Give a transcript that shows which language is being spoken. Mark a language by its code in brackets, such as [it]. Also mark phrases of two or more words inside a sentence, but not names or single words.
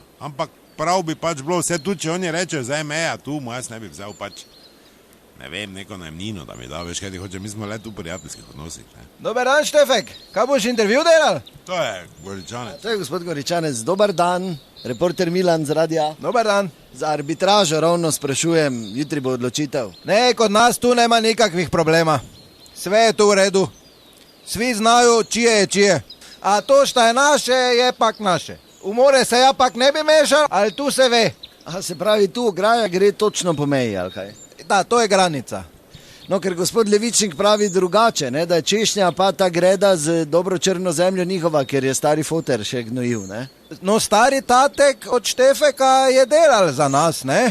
[sl] Ampak prav bi pač bilo vse tu, če oni rečejo, zdaj meja tu, jaz ne bi vzel pač, ne vem, neko najemnino, da mi da, veš kaj ti hoče, mi smo le tu v prijateljskih odnosih, ne. Dober dan, Štefek, kaj boš intervju delal? To je Goričanec. To je gospod Goričanec, dober dan, reporter Milan z radia. Dober dan. Za arbitražo ravno sprašujem, jutri bo odločitev. Ne, [hr] kod nas tu nema nikakvih problema. Sve je tu v redu. Svi znaju čije je čije. A to šta je naše, je pak naše. U more se ja pak ne bi mešal, ali tu se ve. [sl] Aha, se pravi, tu ograja gre točno po meji, ali kaj? [hr] Da, to je granica. [sl] No, ker gospod Levičnik pravi drugače, ne, da je češnja pa ta greda z dobro črno zemljo njihova, ker je stari foter še gnojil, ne? No, stari tatek od Štefeka je delal za nas, ne?